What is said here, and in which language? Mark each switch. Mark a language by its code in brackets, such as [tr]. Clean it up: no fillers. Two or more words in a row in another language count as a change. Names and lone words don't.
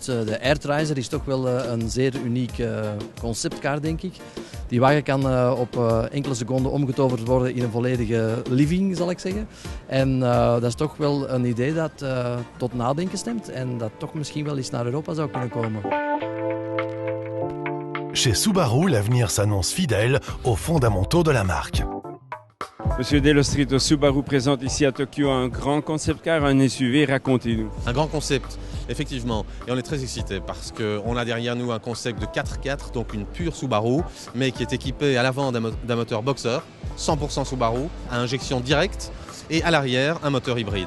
[nl] De Airtricer is toch wel een zeer uniek conceptcar, denk ik. Die wagen kan op enkele seconden omgetoverd worden in een volledige living, zal ik zeggen. En dat is toch wel een idee dat tot nadenken stemt en dat toch misschien wel eens naar Europa zou kunnen komen. [fr] Chez Subaru, l'avenir s'annonce fidèle aux fondamentaux de la marque. Monsieur Dellostrito, Subaru présente ici à Tokyo un grand [en] concept car, [fr] un SUV, racontez-nous. Un grand concept, effectivement, et on est très excités parce qu'on a derrière nous un concept de 4x4, donc une pure Subaru, mais qui est équipé à l'avant d'un moteur boxer, 100% Subaru, à injection directe, et à l'arrière un moteur hybride.